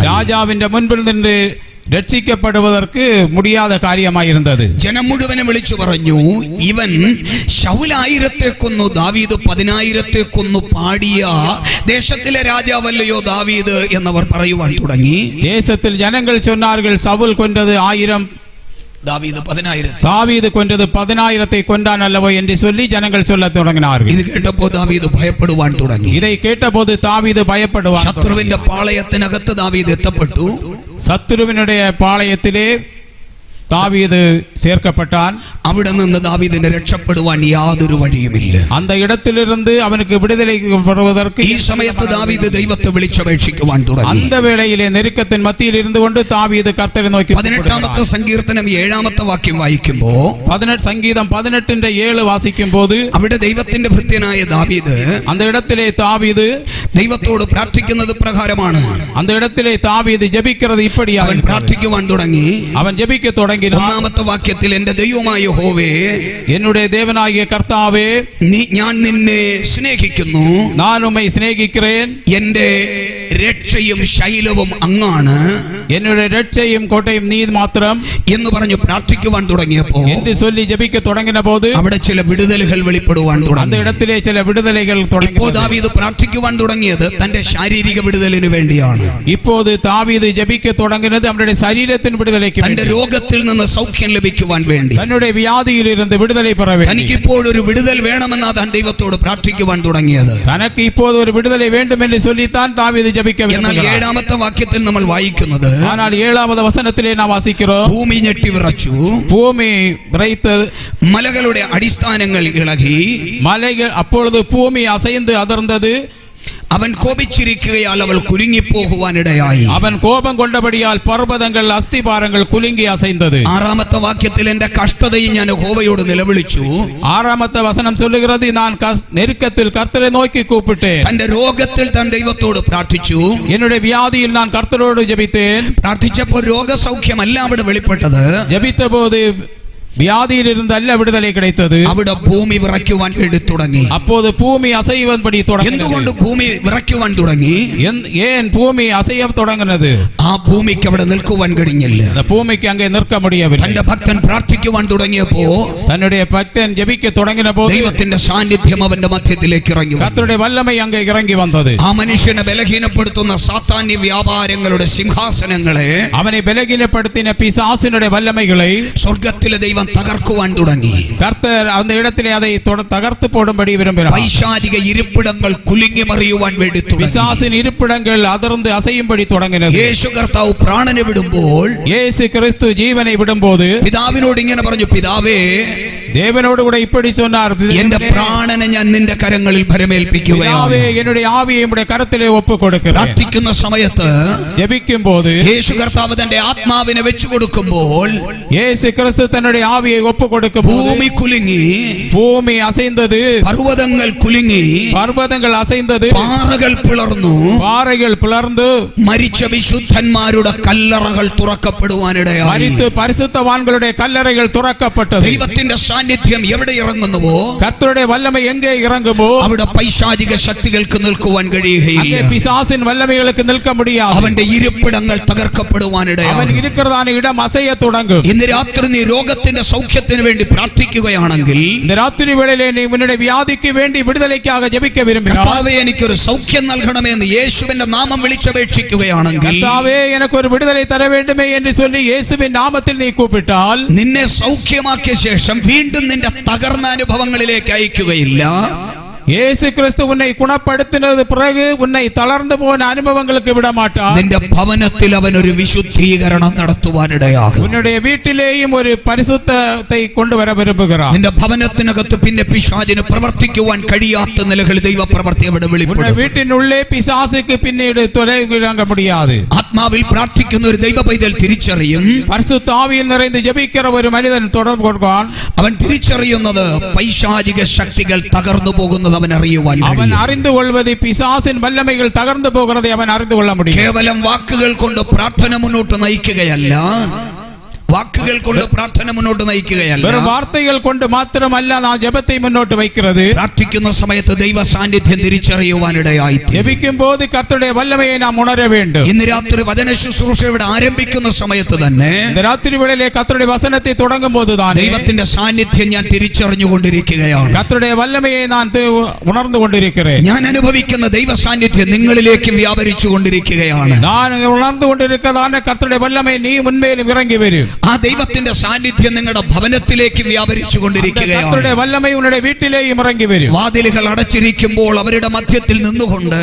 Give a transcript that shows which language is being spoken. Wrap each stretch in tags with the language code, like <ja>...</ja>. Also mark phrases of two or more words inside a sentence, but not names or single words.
<ml>രാജാവിന്റെ മുൻപിൽ നിന്ന് രക്ഷിക്കപ്പെടുവதற்கு முடியாத കാര്യമായിരുന്നത്. ജനം മുഴുവനും വിളിച്ചു പറഞ്ഞു, ഇവൻ ശൗൽ 1000 കൊന്നു, ദാവീദ് 10,000 കൊന്നു പാടിയ ദേശത്തിലെ രാജാവല്ലയോ ദാവീദ് എന്നവർ പറയുവാൻ തുടങ്ങി. ദേശത്തിൽ ജനങ്ങൾ</ml> <ta>சொன்னார்கள், சவுல் கொன்றது 1000,</ta> <ml>ദാവീദ് 10,000.</ml> <ta>தாவீது கொன்றது 10,000 கொண்டான் அல்லவோ என்று சொல்லி ஜனங்கள் சொல்ல தொடங்கினார்கள்.</ta> <ml>ഇത് കേട്ടപ്പോൾ ദാവീദ് ഭയപ്പെടുവാൻ തുടങ്ങി.</ml> <ta>இதை கேட்டபோது தாவீது பயப்படுவான்.</ta> <ml>ശത്രുവിന്റെ പാളയത്തിനകത്ത് ദാവീദ് എത്തപ്പെട്ടു.</ml> <ta>சத்துருவினுடைய பாளையத்திலே தாவீது சேர்க்கப்பட்டான்.</ta> <ml>അവിടെ നിന്ന് ദാവീദിന് രക്ഷപ്പെടുവാൻ യാതൊരു വഴിയുമില്ല.</ml> <ta>அந்த இடத்திலிருந்து அவனுக்கு விடுதலை பெறுவதற்கு</ta> <ml>ഈ സമയത്ത് ദാവീദ് ദൈവത്തെ വിളിച്ചപേക്ഷിക്കുവാൻ തുടങ്ങി.</ml> <ta>அந்த வேளையிலே நெருக்கத்தின் மத்தியில் இருந்து கொண்டு தாவீது கர்த்தரை நோக்கி</ta> <ml>18-ാമത്തെ സങ്കീർത്തനം 7-ാമത്തെ വാക്യം വായിക്കുമ്പോൾ,</ml> <ta>18 சங்கீதம் 18:7 വാസിക്കുമ്പോൾ,</ta> <ml>അവിടെ ദൈവത്തിന്റെ ഭൃത്യനായ ദാവീദ്</ml> <ta>அந்த இடத்திலே தாவீது</ta> <ml>ദൈവത്തോട് പ്രാർത്ഥിക്കുന്നത് പ്രകാരമാണ്.</ml> <ta>அந்த இடத்திலே தாவீது ஜெபிக்கிறது இப்படியாக.</ta> <ml>അവൻ പ്രാർത്ഥിക്കുവാൻ തുടങ്ങി.</ml> <ta>அவன் ஜெபிக்க தொடங்கினான்.</ta> <ml>1-ാമത്തെ വാക്യത്തിൽ, എന്റെ ദൈവമായ യഹോവേ,</ml> <ta>என்னுடைய தேவனாகிய கர்த்தாவே,</ta> <ml>ഞാൻ നിന്നെ സ്നേഹിക്കുന്നു,</ml> <ta>நான் உம்மை சிநேகிக்கிறேன்,</ta> <ml>എന്റെ രക്ഷയും ശൈലവും അങ്ങാണ്, என்னுடைய രക്ഷയും കോട്ടയും നീ മാത്രം എന്ന് പറഞ്ഞു പ്രാർത്ഥിക്കുവാൻ തുടങ്ങിയപ്പോൾ</ml> <ta>என்று சொல்லி ஜெபிக்க தொடங்கின போது</ta> <ml>അവിടെ ചില വിടുതലുകൾ വെളിപ്പെടുവാൻ</ml> <ta>அந்த</ta> <ml>തുടങ്ങി.</ml> <ta>இடத்திலே சில விடுதலைகள் தொடங்கி.</ta> <ml>ഇപ്പോൾ ദാവീദ് പ്രാർത്ഥിക്കുവാൻ തുടങ്ങിയത് തന്റെ ശാരീരിക വിടുതലിന് വേണ്ടിയാണ്.</ml> <ta>இப்போது தாவீது ஜெபிக்க தொடங்கினது அவருடைய சரீரத்தின் விடுதலைக்கு,</ta> <ml>തന്റെ രോഗത്തിൽ നിന്ന് സൗഖ്യം ലഭിക്കുവാൻ വേണ്ടി,</ml> <ta>தன்னுடைய வியாதியில் இருந்து விடுதலை பெற வேண்டும்.</ta> <ml>തനിക്ക് ഇപ്പോൾ ഒരു വിടുതൽ വേണമെന്നാ താൻ ദൈവത്തോട് പ്രാർത്ഥിക്കുവാൻ തുടങ്ങിയത്.</ml> <ta>தனக்கு இப்போது ஒரு விடுதலை வேண்டும் என்று சொல்லித்தான் தாவீது ஜெபிக்க</ta> <ml>എന്നാൽ</ml> <ta>வேண்டும்.</ta> <ml>7-ാമത്തെ വാക്യത്തിൽ നമ്മൾ വായിക്കുന്നത്,</ml> <ta>ஆனால் 7வது வசனத்திலே நாம் வாசிக்கிறோம்,</ta> <ml>ഭൂമി ഞെട്ടി വിറച്ചു,</ml> <ta>பூமி விறைத்தது,</ta> <ml>മലകളുടെ അടിസ്ഥാനങ്ങൾ ഇളകി,</ml> <ta>மலைகள் அப்பொழுது பூமி அசைந்து அதிர்ந்தது,</ta> <ml>അവൻ കോപിച്ചിരിക്കുകയാൽ അവൾ കുലുങ്ങിപ്പോകുവാനിടയായി.</ml> <ta>அவன் கோபம் கொண்டபடியால் பர்வதங்கள் அஸ்திபாரங்கள் குலுங்கி அசைந்தது.</ta> <ml>6-ാമത്തെ വാക്യത്തിൽ, എന്റെ കഷ്ടതയും ഞാൻ യഹോവയോട് നിലവിളിച്ചു.</ml> <ta>6வது வசனம் சொல்லுகிறது, நான் நெருக்கத்தில் கர்த்தரை நோக்கி கூப்பிட்டேன்.</ta> <ml>തന്റെ രോഗത്തിൽ താൻ ദൈവത്തോട് പ്രാർത്ഥിച്ചു.</ml> <ta>என்னுடைய வியாதியில் நான் கர்த்தரோடு ஜெபித்தேன்.</ta> <ml>പ്രാർത്ഥിച്ചപ്പോൾ രോഗസൗഖ്യമല്ല അവിടെ വെളിപ്പെട്ടത്.</ml> <ta>ஜெபித்த போது வியாதியில் இருந்து அல்ல விடுதலை கிடைத்தது.</ta> <ml>അവിടെ ഭൂമി വിറയ്ക്കുവാൻ വേണ്ടി തുടങ്ങി.</ml> <ta>அப்போது பூமி அசைவன்படி தொடங்கினது.</ta> <ml>എന്തുകൊണ്ട് ഭൂമി വിറയ്ക്കുവാൻ തുടങ്ങി?</ml> <ta>ஏன் பூமி அசைய தொடங்கினது?</ta> <ml>ആ ഭൂമിക്ക് അവിടെ നിൽക്കുവാൻ കഴിഞ്ഞില്ല.</ml> <ta>அந்த பூமிக்கு அங்கே நிற்க முடியவில்லை.</ta> <ml>തന്റെ ഭക്തൻ പ്രാർത്ഥിക്കുവാൻ തുടങ്ങിയപ്പോ</ml> <ta>தன்னுடைய பக்தன் ஜெபிக்க தொடங்கின போது</ta> <ml>ദൈവത്തിന്റെ സാന്നിധ്യം അവന്റെ മധ്യത്തിലേക്ക് ഇറങ്ങി വന്നു.</ml> <ta>கர்த்தருடைய வல்லமை அங்கே இறங்கி வந்தது.</ta> <ml>ആ മനുഷ്യനെ ബലഹീനപ്പെടുത്തുന്ന സാത്താന്യ വ്യാപാരങ്ങളുടെ സിംഹാസനങ്ങളെ,</ml> <ta>அவனை பலகீனப்படுத்தின பிசாசினுடைய வல்லமைகளை</ta> <ml>സ്വർഗ്ഗത്തിലെ ദൈവം തകർക്കുവാൻ തുടങ്ങി.</ml> <ta>கர்த்தர் அந்த இடத்திலே அதை தகர்த்து போடும்படி விரும்பினார்.</ta> <ml>പൈശാചിക ഇരിപ്പിടങ്ങൾ കുലുങ്ങി മറിയുവാൻ വേണ്ടി തുടങ്ങി.</ml> <ta>பிசாசின் இருப்பிடங்கள் அதிர்ந்து அசையும்படி தொடங்கினது.</ta> <ml>യേശു കർത്താവ് പ്രാണനെ വിടുമ്പോൾ,</ml> <ta>இயேசு கிறிஸ்து ஜீவனை விடும்போது</ta> <ml>പിതാവിനോട് ഇങ്ങനെ പറഞ്ഞു, പിതാവേ,</ml> <ta>தேவனோடு கூட இப்படி சொன்னார்,</ta> <ml>എന്റെ പ്രാണനെ ഞാൻ നിന്റെ കരങ്ങളിൽ ഭരമേൽപ്പിക്കുകയാണ്.</ml> <ta>என்னுடைய ஆவியை உம்முடைய கரத்திலே ஒப்புக் கொடுக்கிறேன்.</ta> <ml>പ്രാർത്ഥിക്കുന്ന സമയത്ത്</ml> <ta>ஜெபிக்கும் போது</ta> <ml>യേശു കർത്താവ് തന്റെ ആത്മാവിനെ വെച്ചു കൊടുക്കുമ്പോൾ</ml> <ta>இயேசு கிறிஸ்து தன்னுடைய ஆவியை ஒப்புக் கொடுக்கும் போது</ta> <ml>ഭൂമി കുലുങ്ങി,</ml> <ta>பூமி அசைந்தது,</ta> <ml>പർവ്വതങ്ങൾ കുലുങ്ങി,</ml> <ta>பர்வதங்கள் அசைந்தது,</ta> <ml>പാറകൾ പിളർന്നു,</ml> <ta>பாறைகள் பிளர்ந்து,</ta> <ml>മരിച്ച വിശുദ്ധന്മാരുടെ കല്ലറകൾ തുറക്കപ്പെടുവാനിടയായി.</ml> <ta>மரித்து பரிசுத்தவான்களுடைய கல்லறைகள் துறக்கப்பட்டது.</ta> <ml>ദൈവത്തിന്റെ സാന്നിധ്യം എവിടെ ഇറങ്ങുന്നുവോ,</ml> <ta>கர்த்தருடைய வல்லமை எங்கே இறங்குமோ</ta> <ml>അവിടെ പൈശാചിക ശക്തികൾക്ക് നിൽക്കുവാൻ കഴിയുകയില്ല.</ml> <ta>அங்கே பிசாசின் வல்லமைகளுக்கு நிற்க முடியாது.</ta> <ml>അവന്റെ ഇരിപ്പിടങ്ങൾ തകർക്കപ്പെടുവാനിടയായി.</ml> <ta>அவன் இருக்கிறதான இடம் அசைய தொடங்கும்.</ta> <ml>ഇന്ന് രാത്രി നീ രോഗത്തിന്റെ സൗഖ്യത്തിന് വേണ്ടി പ്രാർത്ഥിക്കുകയാണെങ്കിൽ,</ml> <ta>இந்த ராத்திரி வேளையிலே நீ உன்னுடைய வியாதிக்கு வேண்டி விடுதலைக்காக ஜெபிக்க விரும்பினாய்,</ta> <ml>കർത്താവേ എനിക്കൊരു സൗഖ്യം നൽകണമെന്ന് യേശുവിന്റെ നാമം വിളിച്ചപേക്ഷിക്കുകയാണെങ്കിൽ,</ml> <ta>கர்த்தாவே எனக்கு ஒரு விடுதலை தர வேண்டுமே என்று சொல்லி இயேசுவின் நாமத்தில் நீ கூப்பிட்டால்,</ta> <ml>നിന്നെ സൗഖ്യമാക്കിയ ശേഷം വീണ്ടും നിന്റെ തകർന്ന അനുഭവങ്ങളിലേക്ക് അയക്കുകയില്ല.</ml> <ta>இயேசு கிறிஸ்து உன்னை குணப்படுத்தினது பிறகு உன்னை தளர்ந்து போன அனுபவங்களுக்கு விட மாட்டார்.</ta> <ml>നിന്റെ ഭവനത്തിൽ അവൻ ഒരു വിശുദ്ധീകരണം നടത്തുവാനിടയാകും.</ml> <ta>உன்னுடைய வீட்டிலேயும் ஒரு பரிசுத்தத்தை கொண்டு வர விரும்புகிறார்.</ta> <ml>നിന്റെ ഭവനത്തിനകത്ത് പിന്നെ പിശാചിന് പ്രവർത്തിക്കുവാൻ കഴിയാത്ത നിലകളിൽ ദൈവപ്രവൃത്തി അവിടെ</ml> <ta>உன்னுடைய</ta> <ml>വെളിപ്പെടും.</ml> <ta>வீட்டின் உள்ளே பிசாசுக்கு பின்னீடு தொலைவிலங்க முடியாது.</ta> <ml>ആത്മാവിൽ പ്രാർത്ഥിക്കുന്ന ഒരു ദൈവ പൈതൽ തിരിച്ചറിയും.</ml> <ta>பரிசுத்த ஆவியில் நிறைந்து ஜெபிக்கிற ஒரு மனிதன் தொடர்பு கொள்வான்.</ta> <ml>അവൻ തിരിച്ചറിയുന്നത് പൈശാചിക ശക്തികൾ തകർന്നു പോകുന്നത് അവൻ അറിയുവാൻ</ml> <ta>அவன்</ta> <ml>കഴിയും.</ml> <ta>அறிந்து கொள்வது பிசாசின் வல்லமைகள் தகர்ந்து போகிறதை அவன் அறிந்து கொள்ள முடியும்.</ta> <ml>കേവലം വാക്കുകൾ കൊണ്ട് പ്രാർത്ഥന മുന്നോട്ട് നയിക്കുകയല്ല, വാക്കുകൾ കൊണ്ട് പ്രാർത്ഥന മുന്നോട്ട് നയിക്കുകയല്ല,</ml> <ta>வெறும் வார்த்தைகள் கொண்டு மாத்திரமல்ல நான் ஜெபத்தை முன்னோட்டு வைக்கிறது.</ta> <ml>പ്രാർത്ഥിക്കുന്ന സമയത്ത് ദൈവ സാന്നിധ്യം തിരിച്ചറിയുവാനിടയായി.</ml> <ta>ஜெபிக்கும் போது கர்த்தருடைய வல்லமையை நாம் உணர வேண்டும்.</ta> <ml>ഇന്ന് രാത്രി വചന ശുശ്രൂഷ ഇവിടെ ആരംഭിക്കുന്ന സമയത്ത് തന്നെ</ml> <ta>இந்த ராத்திரி வேளையிலே கர்த்தருடைய வசனத்தை தொடங்கும் போதுதான்</ta> <ml>ദൈവത്തിന്റെ സാന്നിധ്യം ഞാൻ തിരിച്ചറിഞ്ഞുകൊണ്ടിരിക്കുകയാണ്.</ml> <ta>கர்த்தருடைய வல்லமையை நான் உணர்ந்து கொண்டிருக்கிறேன்.</ta> <ml>ഞാൻ അനുഭവിക്കുന്ന ദൈവ സാന്നിധ്യം നിങ്ങളിലേക്കും വ്യാപരിച്ചു കൊണ്ടിരിക്കുകയാണ്.</ml> <ta>நான் உணர்ந்து கொண்டிருக்கிறதான கர்த்தருடைய வல்லமை நீ உண்மையிலும் இறங்கி வரும்.</ta> <ml>ആ ദൈവത്തിന്റെ സാന്നിധ്യം നിങ്ങളുടെ ഭവനത്തിലേക്ക് വ്യാപരിച്ചു കൊണ്ടിരിക്കുകയാണ്.</ml> <ta>கர்த்தருடைய வல்லமை உன்னுடைய வீட்டிலேயும் இறங்கி வரும்.</ta> <ml>വാതിലുകൾ അടച്ചിരിക്കുമ്പോൾ അവരുടെ മധ്യത്തിൽ നിന്നുകൊണ്ട്</ml>